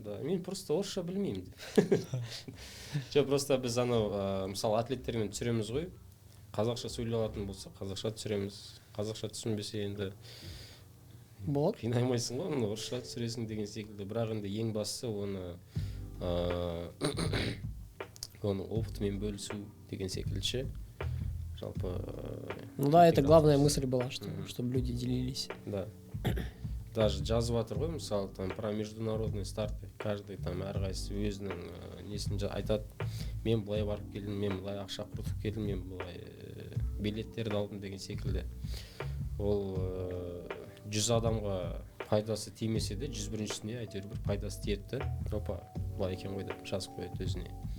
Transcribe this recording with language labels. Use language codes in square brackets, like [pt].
[kk] Да, мен просто орысша білмеймін. Просто біз анау, мысалы, атлеттермен түсіреміз ғой, қазақша сөйлей алатын болса, қазақша түсіреміз. Қазақша түсінбесе енді болады. Қинаймайсың ғой, оны орысша түсіресің деген секілді. Бірақ енді ең бастысы оның опытымен бөлісу деген секілдше. Жалпы. [ru] Ну да, это главная мысль была, чтобы люди делились. Да. Даже [kk] жазып жатыр ғой, мысалы, [ru] там про международные старты. Каждый там [kk] әрқайсысы өзінің несін айтады. Мен былай барып келдім, мен былай ақша құртып келдім, мен былай билеттерді алдым деген секілді. Ол 100 адамға пайдасы тимесе де 101-шісіне әйтеуір бір пайдасы тиеді. Опа, былай екен ғой деп жазып қояды өзіне.